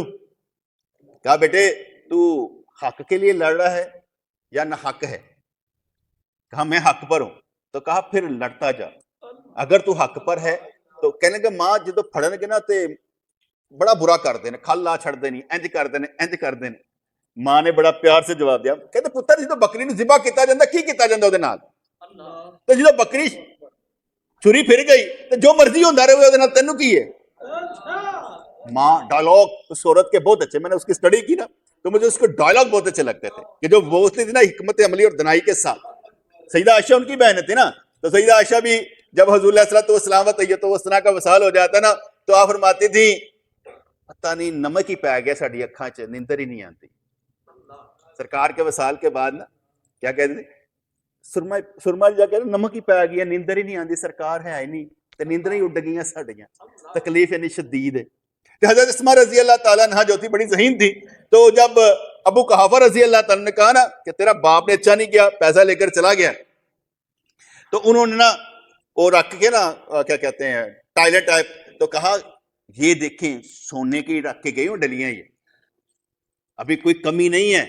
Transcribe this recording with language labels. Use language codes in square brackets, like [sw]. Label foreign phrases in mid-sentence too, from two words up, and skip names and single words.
[ur] کہا بیٹے تو حق کے لیے لڑ رہا ہے یا نہ حق ہے؟ کہا میں حق پر ہوں۔ تو کہا پھر لڑتا جا، اگر تو حق پر ہے تو کہنے کہ [pa] ماں جدو پھڑن گے نا تے بڑا برا کر دینے، کھل لا چھڑ دینی، انج کر دینے، انج کر دینے۔ [ur] ماں نے بڑا پیار سے جواب دیا، [pa] کہتے پتر جدو بکری نو ذبح کیتا جاندا کی کیتا جاندا اودے نال؟ تو جدو بکری چھری پھر گئی تو جو مرضی ہوندا رہے اودے نال تینوں کی ہے؟ [ur] ماں ڈائلاگ اس عورت کے بہت اچھے، میں نے اس کی اسٹڈی کی نا تو مجھے اس کے ڈائلاگ بہت اچھے لگتے تھے کہ جو بولتی تھی نا حکمت عملی اور دنائی کے ساتھ۔ سیدہ عائشہ ان کی بہن تھی نا، تو سیدہ عائشہ بھی جب حضور علیہ السلام و طیبۃ وسنا کا وصال ہو جاتا نا تو آپ فرماتی تھی پتہ نہیں نمک ہی پی گیا [pa] ساڈی اکھاں چ، نیندر [ur] ہی نہیں آتی۔ سرکار کے وصال کے بعد نا کیا کہتے تھے، سرما جا کہ نمک ہی پی گیا، نیندر ہی نہیں آتی، [pa] سرکار ہے نہیں تے نیندر ہی اڈ گئیاں ساڈیاں، [ur] تکلیف یعنی شدید ہے۔ کہ حضرت اسماء رضی اللہ تعالیٰ عنہ جو تھی بڑی ذہین تھی، تو جب ابو قحافہ رضی اللہ تعالیٰ نے کہا نا کہ تیرا باپ نے اچھا نہیں کیا، پیسہ لے کر چلا گیا، تو انہوں نے نا وہ رکھ کے نا کیا کہتے ہیں ٹائلٹ ٹائپ، تو کہا یہ دیکھیں سونے کی رکھ کے گئی ہوں ڈلیاں، یہ ابھی کوئی کمی نہیں ہے۔